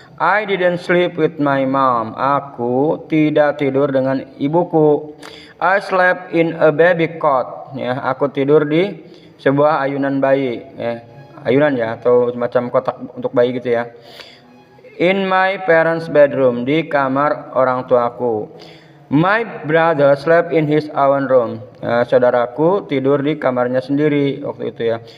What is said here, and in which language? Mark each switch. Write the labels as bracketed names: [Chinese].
[English] I didn't sleep with my mom, [Indonesian] aku tidak tidur dengan ibuku. [English] I slept in a baby cot, [Indonesian] ya, aku tidur di sebuah ayunan bayi, ya, ayunan ya, atau semacam kotak untuk bayi gitu ya. [English] In my parents' bedroom, [Indonesian] di kamar orang tuaku. [English] My brother slept in his own room. [Indonesian] Saudaraku tidur di kamarnya sendiri waktu itu ya.